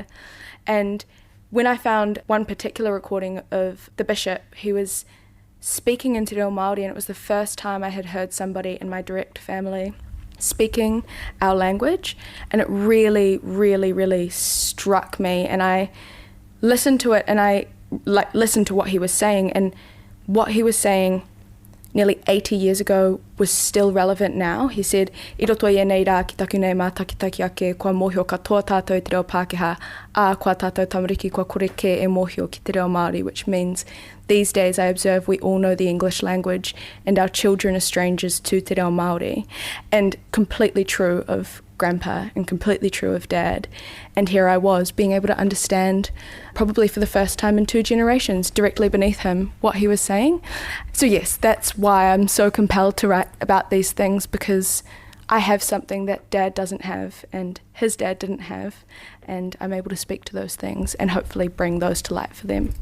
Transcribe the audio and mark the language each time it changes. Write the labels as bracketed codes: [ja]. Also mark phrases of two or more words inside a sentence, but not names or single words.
[en] And when I found one particular recording of the bishop, he was speaking in Te Reo Māori, and it was the first time I had heard somebody in my direct family speaking our language, and it really, really, really struck me. And I listened to it, and I listened to what he was saying, and what he was saying nearly 80 years ago was still relevant now. He said, [mi] "I roto i nei rā ki taku nei mā takitaki ake, kua mōhio katoa tātou te reo Pākehā, kua tātou tamariki kua koreke e mōhio ki te reo Māori," [en] which means these days I observe we all know the English language and our children are strangers to te reo Māori. And completely true of Grandpa and completely true of Dad. And here I was being able to understand, probably for the first time in 2 generations, directly beneath him, what he was saying. So yes, that's why I'm so compelled to write about these things, because I have something that Dad doesn't have and his dad didn't have, and I'm able to speak to those things and hopefully bring those to light for them.